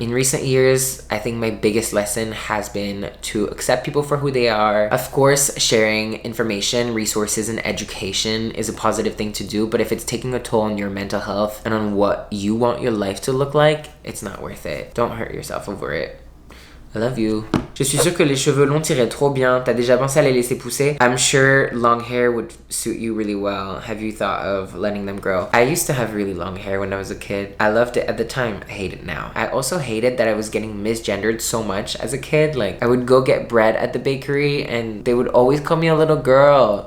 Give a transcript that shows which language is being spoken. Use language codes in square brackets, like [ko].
[en] In recent years, I think my biggest lesson has been to accept people for who they are. Of course, sharing information, resources, and education is a positive thing to do, but if it's taking a toll on your mental health and on what you want your life to look like, it's not worth it. Don't hurt yourself over it. I love you. [fr] Je suis sûre que les cheveux longs t'iraient trop bien. T'as déjà pensé à les laisser pousser? [en] I'm sure long hair would suit you really well. Have you thought of letting them grow? I used to have really long hair when I was a kid. I loved it at the time. I hate it now. I also hated that I was getting misgendered so much as a kid. Like, I would go get bread at the bakery and they would always call me a little girl.